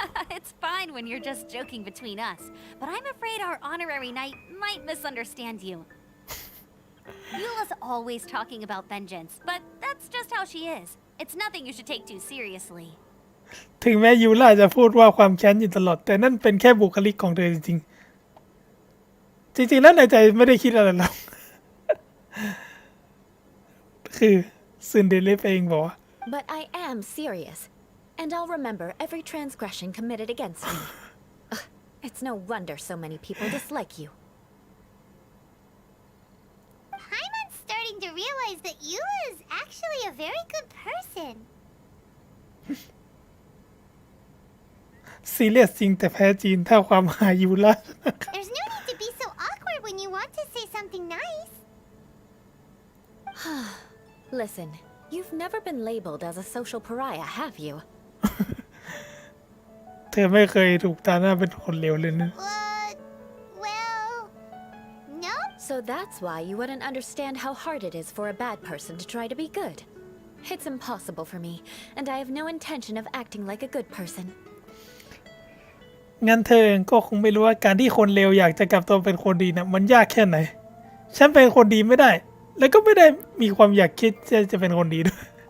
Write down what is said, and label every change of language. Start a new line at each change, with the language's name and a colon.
English: It's fine when you're just joking between us, but I'm afraid our honorary knight might misunderstand you. Eula's always talking about vengeance, but that's just how she is. It's nothing you should take too seriously.
Thai: ถึงแม้ยูล่าจะพูดว่าความแค้นอยู่ตลอดแต่นั่นเป็นแค่บุคลิกของเธอจริงๆจริงๆแล้วในใจไม่ได้คิดอะไรหรอก คือซึนเดเลฟเองบอกว่า
English: But I am serious, and I'll remember every transgression committed against me. Ugh, it's no wonder so many people dislike you. Hyman's starting to realize that Eula is actually a very good person.
Thai: ซีเรียสจริงแต่แพ้จีนถ้าความหมายยูล่า
English: There's no need to be so awkward when you want to say something nice. Listen, you've never been labeled as a social pariah, have you?
Thai: เธอไม่เคยถูกตาหน้าเป็นคนเลวเลยนะ
English: Well, no. So that's why you wouldn't understand how hard it is for a bad person to try to be good. It's impossible for me, and I have no intention of acting like a good person.
Thai: งั้นเธอเองก็คงไม่รู้ว่าการที่คนเลวอยากจะกลับตัวเป็นคนดีนะมันยากแค่ไหน ฉันเป็นคนดีไม่ได้ แล้วก็ไม่ได้มีความอยากคิดจะเป็นคนดีด้วย